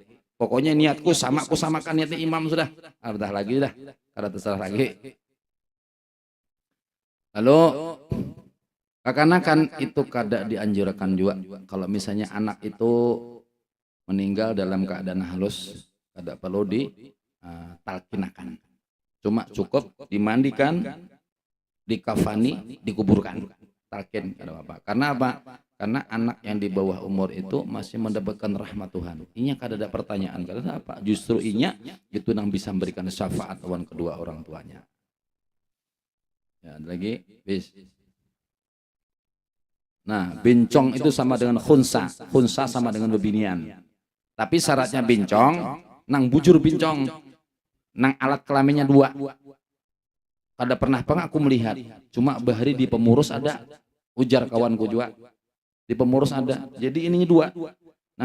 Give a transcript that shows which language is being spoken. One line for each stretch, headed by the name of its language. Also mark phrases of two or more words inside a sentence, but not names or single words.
Banjar: Pokoknya niatku sama, aku samakan niatnya imam sudah. Dah lagi sudah. Kada terserah lagi. Lalu kekanakan itu kada dianjurkan juga. Kalau misalnya anak itu meninggal dalam keadaan halus, kada perlu ditalkinakan. Cuma cukup dimandikan, dikafani, dikuburkan. Talqin kata Bapak. Karena apa? Karena anak yang di bawah umur itu masih mendapatkan rahmat Tuhan. Inya kada ada pertanyaan. Karena apa? Justru inya itu yang bisa memberikan syafaat lawan kedua orang tuanya. Ya, ada lagi. Bis. Nah, bencong itu sama dengan khunsa. Khunsa sama dengan bebinian. Tapi syaratnya bencong, nang bujur bencong, nang alat kelaminnya 2. Kada pernah aku melihat. Cuma bahari di pemurus ada. Ujar kawanku juga. Di pemurus ada. Jadi ininya 2.